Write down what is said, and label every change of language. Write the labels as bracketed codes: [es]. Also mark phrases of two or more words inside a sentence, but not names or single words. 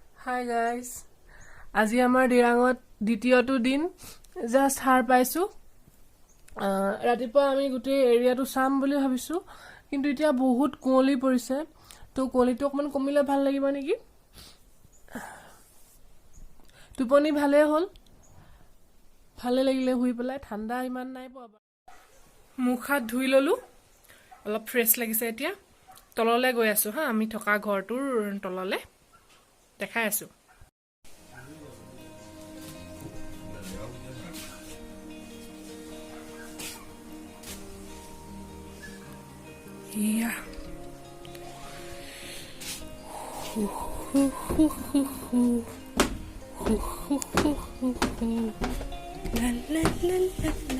[en] Hi guys. [as] আজি আমাৰ ডিৰাঙত দ্বিতীয়টো দিন জাস্ট হার পাইছো ৰাতিপুৱা আমি গোটেই এৰিয়াটো চাম বুলি ভাবিছো কিন্তু এতিয়া বহুত কোঁৱলী পৰিছে তো কোঁৱলীটো অকমান কমিলে ভাল লাগিব নেকি টোপনি ভালে হ'ল ভালে লাগিলে হুই পেলাই ঠাণ্ডা ইমান নাই পাবা মুখত ধুই ললো অলপ ফ্ৰেছ লাগিছে এতিয়া তললে গৈ আছো হা আমি থকা ঘৰটোৰ তললে দেখাই আছো Yeah. La la la la la.